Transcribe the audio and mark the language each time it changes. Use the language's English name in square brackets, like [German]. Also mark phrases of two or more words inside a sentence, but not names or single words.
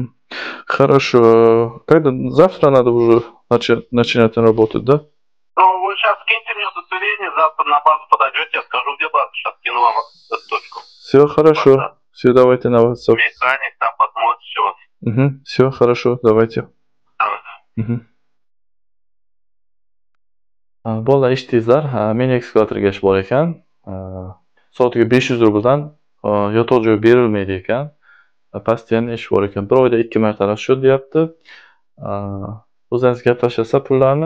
[Russian] Хорошо. Когда? Завтра надо уже начинать работать, да? Ну, вы сейчас киньте мне удостоверение, завтра на базу подойдете, я скажу, где база, сейчас кину вам точку. Все хорошо. Все, давайте на WhatsApp. Механик там посмотрит все. Все хорошо, давайте. [Uzbek] Bolalar, eshitdingizlar, meni ekskavatorga ish bor ekan. Soatiga 500 rubldan yotoq joy berilmaydi ekan. Postoyanniy ish bor ekan. Bir oyda 2 marta расчет deyapti. O'zingiz gaplashasiz pullarni.